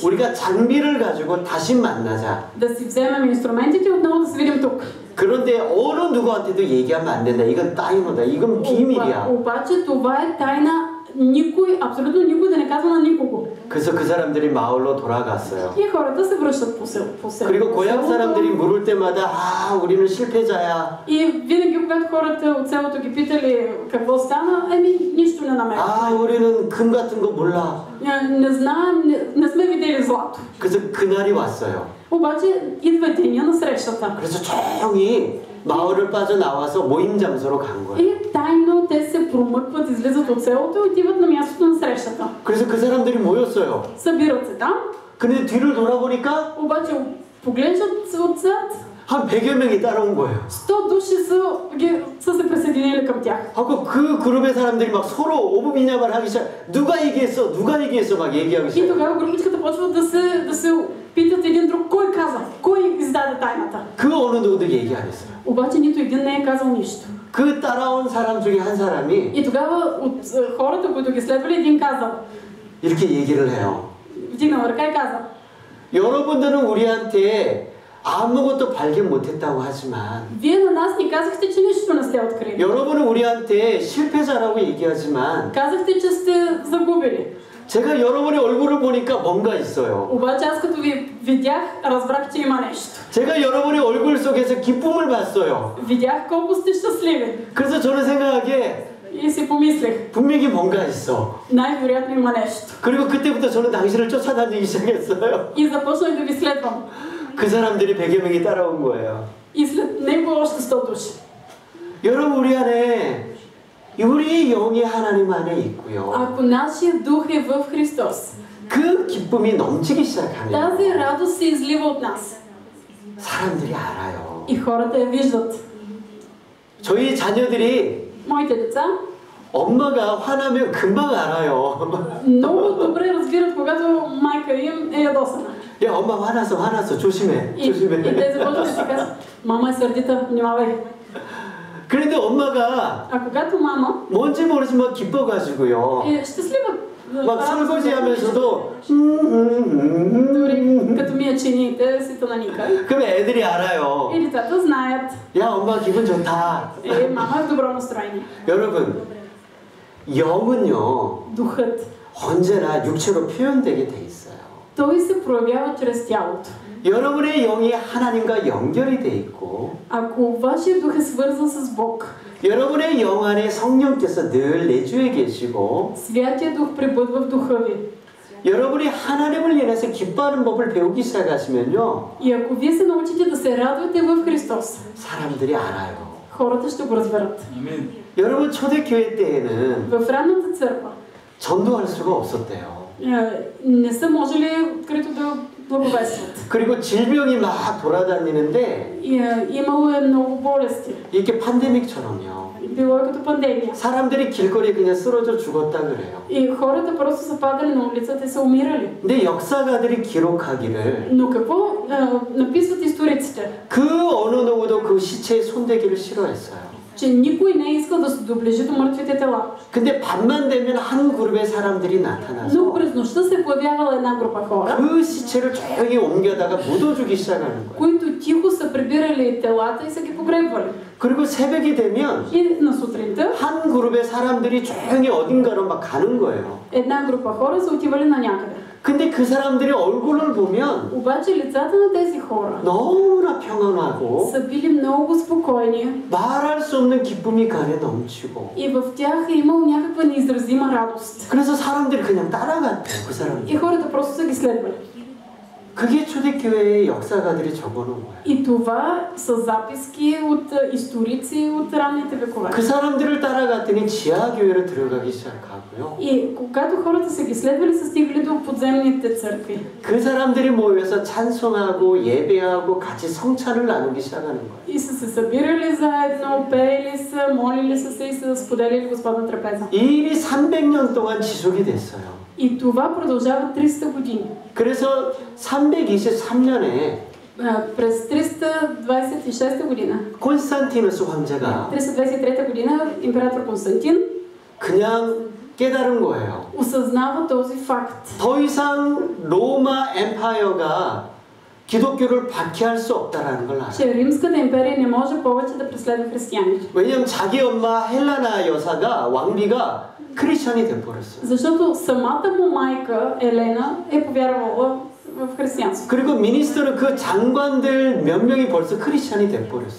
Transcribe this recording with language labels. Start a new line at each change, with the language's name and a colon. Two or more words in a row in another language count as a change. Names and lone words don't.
Korean: 우리가 장비를 가지고 다시 만나자.
Bulgarian: Да си вземем инструментите и отново да се видим тук.
Korean: 그런데 어느 누구한테도 얘기하면 안 된다. 이건 따이노다. 이건 비밀이야.
Bulgarian: Обаче това е тайна, никой, абсолютно никой да не казва на никого.
Korean: 그래서 그 사람들이 마을로 돌아갔어요.
Bulgarian: И хората се връщат по село.
Korean: 그리고 고향 사람들이 물을 때마다 아, 우리는 실패자야.
Bulgarian: И винаги, когато хората от селото ги питали какво стана, нищо не намерят.
Korean: 아, 우리는 금 같은 거 몰라.
Bulgarian: Не знаем, не сме видели злато.
Korean: 그래서 그날이 왔어요.
Bulgarian: Обаче идва деня на срещата.
Korean: 그래서 조용히 마을을 빠져나와서 모임 장소로 간 거예요.
Bulgarian: И тайно те се промъкват, излизат от селото и отиват на мястото на срещата.
Korean: 그래서 그 사람들이 모였어요.
Bulgarian: Събират се там,
Korean: 근데 뒤를 돌아보니까
Bulgarian: обаче поглеждат се отзад.
Korean: 한 100여 명이 따라온 거예요.
Bulgarian: 100 души са се присъединили към тях.
Korean: 하고 그 그룹의 사람들이 막 서로 오부비냐말 하기 시작. 누가 얘기했어 막 얘기하기 И 시작.
Bulgarian: тогава групичката почват да се питат един друг, кой каза, кой издаде тайната.
Korean: 그 어느 누구도 얘기 안 했어요.
Bulgarian: Обаче нито един не е казал нищо.
Korean: 그 따라온 사람 중에 한 사람이
Bulgarian: И тогава от хората, които ги следвали, един казал,
Korean: 이렇게 얘기를 해요.
Bulgarian: вдигнал ръка и казал,
Korean: 여러분들은 우리한테 아무것도 발견 못했다고 하지만
Bulgarian: вие на нас ни казахте, че нищо не сте открили.
Korean: 여러분은 우리한테 실패자라고 얘기하지만
Bulgarian: Казахте, че сте загубили.
Korean: 제가 여러분의 얼굴을 보니까 뭔가 있어요.
Bulgarian: Обаче аз като ви видях, разбрах, че има нещо.
Korean: 제가 여러분의 얼굴 속에서 기쁨을 봤어요.
Bulgarian: Видях колко сте щастливи.
Korean: 그래서 저는 생각하기에
Bulgarian: И си помислих,
Korean: 분명히 뭔가 있어.
Bulgarian: най-вероятно има нещо.
Korean: 그리고 그때부터 저는 당신을 쫓아다니기 시작했어요.
Bulgarian: И започнах да ви следвам.
Korean: 그 사람들이 100여 명이 따라온 거예요.
Bulgarian: И след него още 100 души.
Korean: 여러분 우리 안에 우리 영이 하나님 안에 있고요.
Bulgarian: Ако нашия дух е в Христос,
Korean: 그 기쁨이 넘치기 시작하면
Bulgarian: тази радост се излива от нас.
Korean: 사람들이 알아요.
Bulgarian: И хората я виждат.
Korean: 저희 자녀들이
Bulgarian: Моите деца
Korean: 엄마가 화나면 금방 알아요.
Bulgarian: много добре разбират, когато майка им е ядосана.
Korean: 야 엄마 화났어 조심해.
Bulgarian: И те започват да си казват, мама е сърдита, внимавай.
Korean: 그런데 엄마가
Bulgarian: А когато мама
Korean: 뭔지 모르지만 기뻐가지고요.
Bulgarian: е щастлива,
Korean: 막 설거지하면서도
Bulgarian: дори като ми я чините, си тънаника.
Korean: 그럼 애들이 알아요.
Bulgarian: И децата знаят,
Korean: 야 엄마 기분 좋다.
Bulgarian: мама е в добро настроение.
Korean: 여러분 영은요
Bulgarian: Духът,
Korean: 언제나 육체로 표현되게 돼 있어요.
Bulgarian: той се проявява чрез тялото.
Korean: 여러분의 영이 하나님과 연결이 돼 있고
Bulgarian: Ако вашия дух е свързан с Бог,
Korean: 여러분의 영 안에 성령께서 늘 내주에 계시고
Bulgarian: Святия Дух пребъдва в духа ви.
Korean: 여러분이 하나님을 인해서 기뻐하는 법을 배우기 시작하시면요
Bulgarian: И ако вие се научите да се радвате в Христос,
Korean: 사람들이 알아요.
Bulgarian: хората ще го разберат.
Korean: 여러분 초대교회 때에는
Bulgarian: В ранната църква
Korean: 전도할 수가 없었대요.
Bulgarian: не са можели открито да благовестват.
Korean: 그리고 질병이 막 돌아다니는데
Bulgarian: Имало е много болести.
Korean: 이게 팬데믹처럼요.
Bulgarian: Било е като пандемия.
Korean: 사람들이 길거리에 그냥 쓰러져 죽었다 그래요.
Bulgarian: И хората просто са падали на улицата и са умирали.
Korean: 근데 역사가들이 기록하기를
Bulgarian: Но какво написват историците?
Korean: 그 어느 누구도 그 시체에 손대기를 싫어했어요.
Bulgarian: че никой не е искал да се доближи до мъртвите тела.
Korean: 근데 밤만 되면 한 그룹의 사람들이
Bulgarian: Но
Korean: 나타나서
Bulgarian: през нощта се появявала една група хора,
Korean: 그 시체를 조용히 옮겨다가 묻어주기 시작하는 거예요.
Bulgarian: които тихо са прибирали телата и са ги погребвали.
Korean: 그리고 새벽이 되면
Bulgarian: И на сутринта
Korean: 한 그룹의 사람들이 조용히 어딘가로 막 가는 거예요.
Bulgarian: една група хора са отивали на някъде.
Korean: 근데 그 사람들의 얼굴을 보면
Bulgarian: Обаче лицата на тези хора
Korean: 너무나 평안하고
Bulgarian: са били много спокойни
Korean: 말할 수 없는 기쁨이 그 안에 넘치고
Bulgarian: и в тях е имало някаква неизразима радост.
Korean: 그래서 사람들이 그냥 따라갔대요. 그 사람들.
Bulgarian: И хората просто са ги следвали.
Korean: 그게 초대교회의 역사가들이 적어놓은 거예요.
Bulgarian: И това са записки от историци от ранните векове.
Korean: 그 사람들을 따라갔더니 지하교회로 들어가기 시작하고요.
Bulgarian: И когато хората са ги следвали, са стигали до подземните църкви.
Korean: 그 사람들이 모여서 찬송하고 예배하고 같이 성찬을 나누기 시작하는 거예요.
Bulgarian: И са се събирали заедно, пеели са, молили са се и са споделили Господна трапеза.
Korean: 이 일이 300년 동안 지속이 됐어요.
Bulgarian: И това продължава 300 години.
Korean: 그래서 323년에
Bulgarian: През 326 година,
Korean: 콘스탄티누스 황제가
Bulgarian: 323 година, император Константин
Korean: 그냥 깨달은 거예요.
Bulgarian: осъзнава този факт.
Korean: 더 이상 로마 엠파이어가 기독교를 박해할 수 없다라는 걸 알아요.
Bulgarian: Че Римската империя не може повече да преследва християните.
Korean: 왜냐면 자기 엄마 헬라나 여사가 왕비가 크리스천이 돼버렸어요.
Bulgarian: Защото самата му майка Елена е повярвала в християнство.
Korean: 그리고 미니스터는 그 장관들 몇 명이 벌써 크리스천이 돼버렸어요.